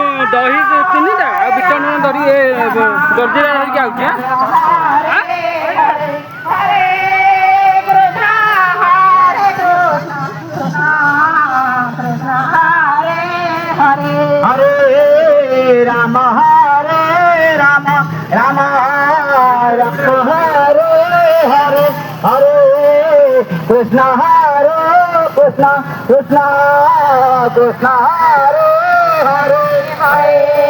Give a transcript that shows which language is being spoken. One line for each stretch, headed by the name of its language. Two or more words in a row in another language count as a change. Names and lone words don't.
Odia: ଦହି ତିନିଟା ଆଉ ବିଟ ଲୁଣ ଧରି ଜର୍ଜିରା ଧରିକି ଆଉଛି
Sanskrit: हरे राम राम राम हरे हरे हरे कृष्ण कृष्ण कृष्ण कृष्ण हरे हरे हरे